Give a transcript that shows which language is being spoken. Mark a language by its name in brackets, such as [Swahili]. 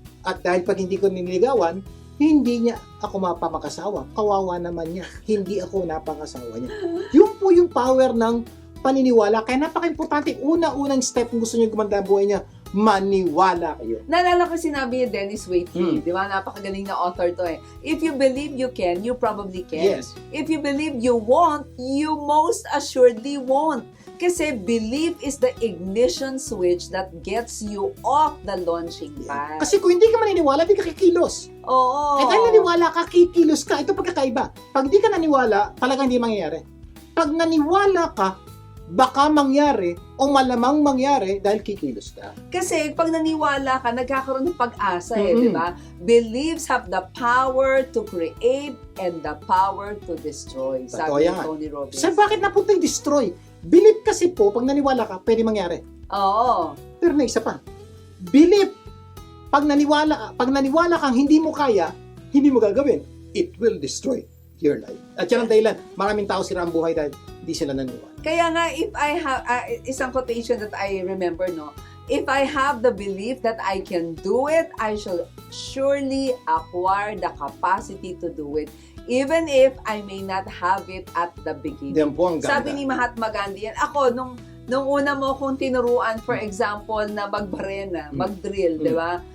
[Filipino] At dahil pag hindi ko niligawan, hindi niya ako mapamakasawa. Kawawa naman niya. Hindi ako napakasawa niya. Yun po yung power ng paniniwala. Kaya napaka-importante, unang step kung gusto niyo gumanda ang buhay niya, maniwala kayo. Naalala ko sinabi ni Dennis Waitley, di ba? Napakagaling na author to eh. [English] If you believe you can, you probably can. Yes. If you believe you won't, you most assuredly won't. Kasi belief is the ignition switch that gets you off the launching pad. [Filipino] Kasi kung hindi ka maniniwala, di ka kikilos. Oo. Eh dahil naniwala ka, kikilos ka. Ito pagkakaiba. Pag di ka naniwala, talagang hindi mangyayari. Pag naniwala ka, baka mangyari o malamang mangyari dahil kikilos ka. Kasi pag naniwala ka, nagkakaroon ng pag-asa Mm-hmm. di ba? [English] Beliefs have the power to create and the power to destroy. [Filipino] Totoo Sabi ni yan. Tony Robbins. So bakit napunta yung destroy? Believe kasi po, pag naniwala ka, pwede mangyari. Oo. Pero na isa pa. Believe, pag naniwala kang hindi mo kaya, hindi mo gagawin. [English] It will destroy your life. [Filipino] At yan ang dahilan. Maraming tao sira ang buhay dahil hindi sila naniwala. [English] Kaya nga, if I have, isang quotation that I remember, no? If I have the belief that I can do it, I shall surely acquire the capacity to do it. Even if I may not have it at the beginning. [Filipino] Yan po ang ganda. Sabi ni Mahatma Gandhi yan. Ako, nung una mo kong tinuruan, [English] for example, [Filipino] na magbarena, mag-drill, di ba?